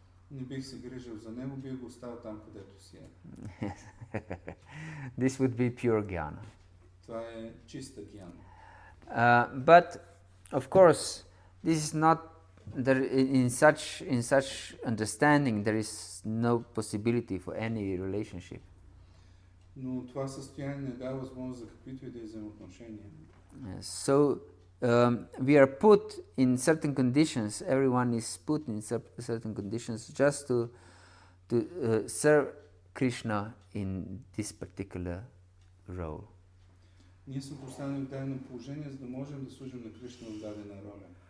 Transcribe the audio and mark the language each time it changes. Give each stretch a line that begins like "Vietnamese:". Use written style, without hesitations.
Bulgarian: Не бих се грижил за него, бих го оставил там, където си е.
English: This would be pure jnana.
Bulgarian: Това е чиста гьяна.
English: But of course, this is not there. In such understanding, there is no possibility for any relationship.
Bulgarian: Но това състояние не дава възможност за каквито и да е взаимоотношения.
English: Yes. So we are put in certain conditions. Everyone is put in certain conditions just to serve Krishna in this particular role.
Bulgarian: Ние сме поставени в дадено положение, за да можем да служим на Кришна в дадена роля.